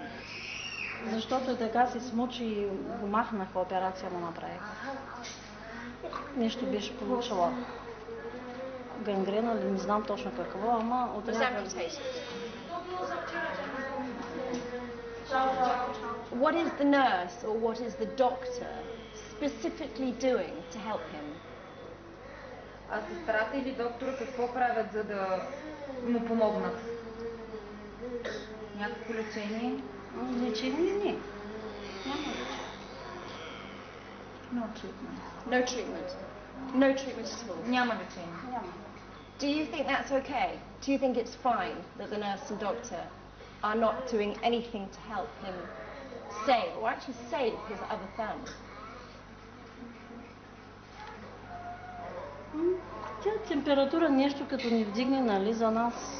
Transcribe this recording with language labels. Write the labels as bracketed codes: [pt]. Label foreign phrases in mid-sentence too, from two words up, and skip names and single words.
[bg] Защото така се смучи и го махнаха, операция му направиха. Нещо беше получила гангрена или не знам точно какво, ама отрязали. [en] What is the nurse or what is the doctor specifically doing to help him? [bg] А сестрата или доктора какво правят, за да му помогнат? Някакво лечение? Лечение не. Няма лечение. [en] No treatment. No treatment. No treatment at all. [bg] Няма лечение. Няма. [en] Do you think that's okay? Do you think it's fine that the nurse and doctor are not doing anything to help him save, or actually save his other thumb? [bg] Тя температура нещо като ни вдигне, нали, за нас.